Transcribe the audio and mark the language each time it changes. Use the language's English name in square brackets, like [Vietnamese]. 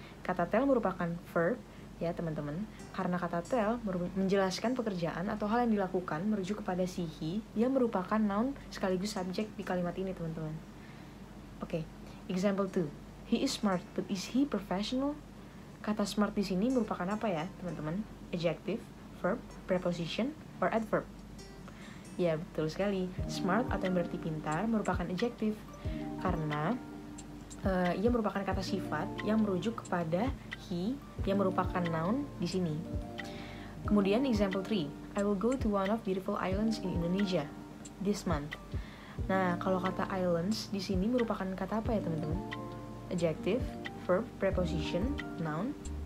[Indonesian] Kata tell merupakan verb ya teman-teman, karena kata tell menjelaskan pekerjaan atau hal yang dilakukan merujuk kepada si he yang merupakan noun sekaligus subjek di kalimat ini teman-teman. [English] Oke, example 2. He is smart, but is he professional? [Indonesian] Kata smart di sini merupakan apa ya teman-teman? [English] Adjective, verb, preposition, or adverb? [Indonesian] Ya betul sekali. Smart atau yang berarti pintar merupakan adjective karena ia merupakan kata sifat yang merujuk kepada he yang merupakan noun di sini. Kemudian example 3. [English] I will go to one of beautiful islands in Indonesia this month. [Indonesian] Nah, kalau kata islands di sini merupakan kata apa ya teman-teman? [English] Adjective, verb, preposition, noun.